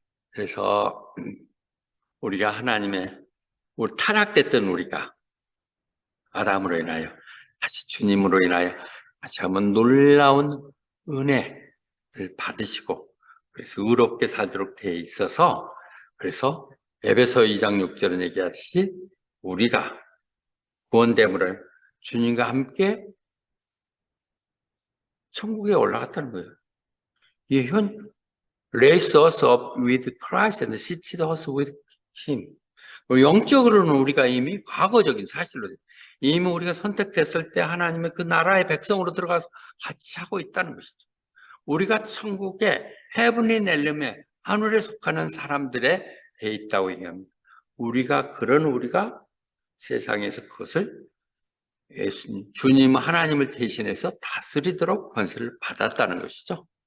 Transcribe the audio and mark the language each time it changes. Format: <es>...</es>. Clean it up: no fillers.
<ko>그래서 우리가 하나님의 우리 타락됐던 우리가 아담으로 인하여 다시 주님으로 인하여 다시 한번 놀라운 은혜를 받으시고 그래서 의롭게 살도록 되어 있어서 그래서 에베소 2장 6절은 얘기하듯이 우리가 구원됨을 주님과 함께 천국에 올라갔다는 거예요.</ko> <en>이 raise us up with Christ and seated us with Him.</en> <ko>영적으로는 우리가 이미 과거적인 사실로 이미 우리가 선택됐을 때 하나님의 그 나라의 백성으로 들어가서 같이 하고 있다는 것이죠. 우리가 천국에 헤븐리 넬름에 하늘에 속하는 사람들에 돼 있다고 얘기합니다. 우리가 세상에서 그것을 예수님, 주님 하나님을 대신해서 다스리도록 권세를 받았다는 것이죠.</ko>